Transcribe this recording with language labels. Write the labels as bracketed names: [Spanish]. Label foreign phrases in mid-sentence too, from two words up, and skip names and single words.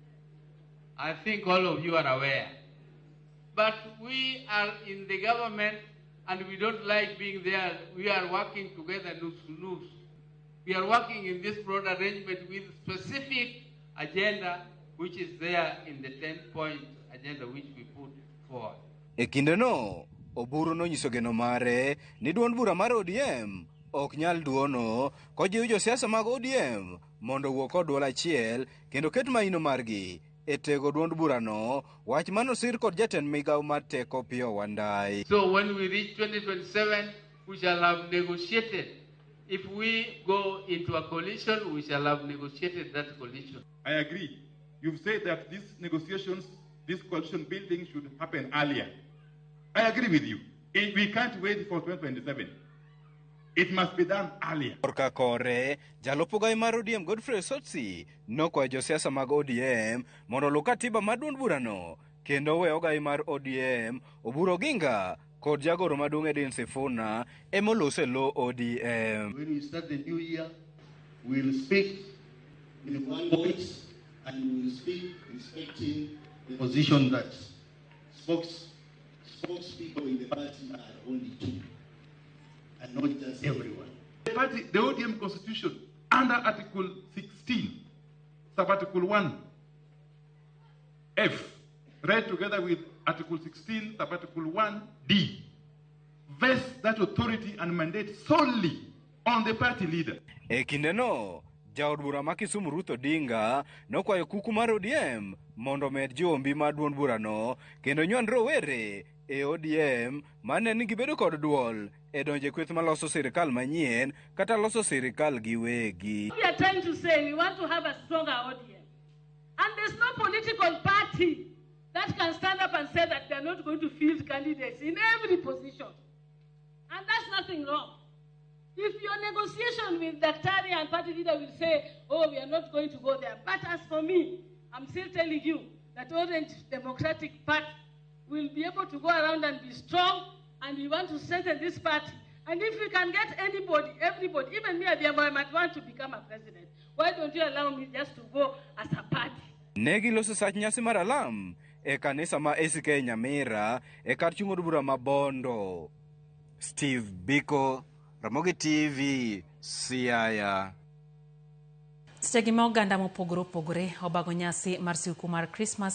[English] I think all of you are aware. But we are in the government and we don't like being there. We are working together, nose. We are working in this broad arrangement with specific agenda which is there in the 10-point agenda which we put forward. [Luo (Kenya and Tanzania)] E kindeno, Oburu nonyiso geno mare ni duond bura mar ODM ok nyal duono kojiwo josiasa mag ODM mondo wuo kod duol achiel kendo ket maino margi e tego duond burano, wach manosir kod jatend migawo mar teko Opiyo Wandayi. [English] So when we reach 2027, we shall have negotiated. If we go into a coalition, we shall have negotiated that coalition. I agree. You've said that these negotiations, this coalition building should happen earlier. I agree with you. We can't wait for 2027. It must be done earlier. [Luo (Kenya and Tanzania)] Korka kore, jalopo gai mar ODM Godfrey Osotsi nokwayo josiasa mag ODM mondo luw katiba mar duond burano kendo we ogai mar ODM Oburu Oginga kod jagoro maduong' Edwin Sifuna emolose lo ODM. [English] When we start the new year, we'll speak in one voice and we will speak respecting the position that spokespeople in the party are only two and not just everyone. The ODM constitution under Article 16, Sub-Article 1F, read together with Article 16, Sub-Article 1D, vests that authority and mandate solely on the party leader. [Luo (Kenya and Tanzania)] E kindeno, jaod bura ma Kisumu Ruth Odinga nokwayo kuku mar ODM mondo med jiwo mbi mar duond burano kendo nyuand rowere e ODM mane ni gibedo kod duol e donje kweth maloso sirikal manyien kata loso sirikal giwegi. [English] We are trying to say we want to have a stronger ODM. And there's no political party that can stand up and say that they're not going to field candidates in every position. And that's nothing wrong. If your negotiation with Daktari and party leader will say, oh, we are not going to go there. But as for me, I'm still telling you that Orange Democratic Party will be able to go around and be strong, and we want to strengthen this party. And if we can get anybody, everybody, even me, I might want to become a president. Why don't you allow me just to go as a party? [Luo (Kenya and Tanzania)] Negi loso sach nyasi mar alam e kanisa ma ACK Nyamira e kar chung' od bura ma Bondo. Steve Biko, Ramogi TV, Siaya. Sechegi ma oganda mopogore opogore obago nyasi mar siku mar Christmas